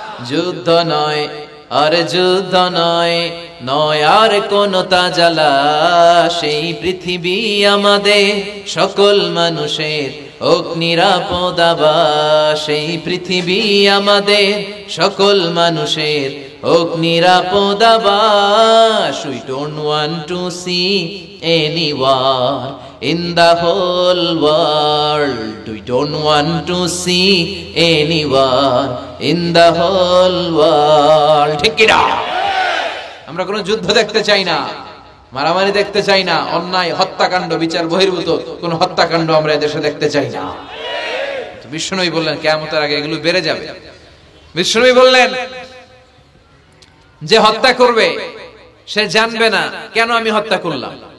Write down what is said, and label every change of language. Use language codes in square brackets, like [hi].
[bn] যুদ্ধ নয় আরে যুদ্ধ নয়, নয় আর কোন তাজালা, সেই পৃথিবী আমাদের সকল মানুষের হোক নিরাপদ আবাস, সেই পৃথিবী আমাদের সকল মানুষের হোক নিরাপদ আবাস। [en] We don't want to see any war in the whole world. We don't want to see any war in the whole world. [bn] ঠিক কি না? আমরা কোনো যুদ্ধ দেখতে চাই না, মারামারি দেখতে চাই না, অন্যায় হত্যাকাণ্ড, বিচার বহির্ভূত কোন হত্যাকাণ্ড আমরা দেশে দেখতে চাই না। বিশ্বনবী বললেন কিয়ামতের আগে এগুলো বেড়ে যাবে। বিশ্বনবী বললেন যে হত্যা করবে সে জানবে না কেন আমি হত্যা করলাম।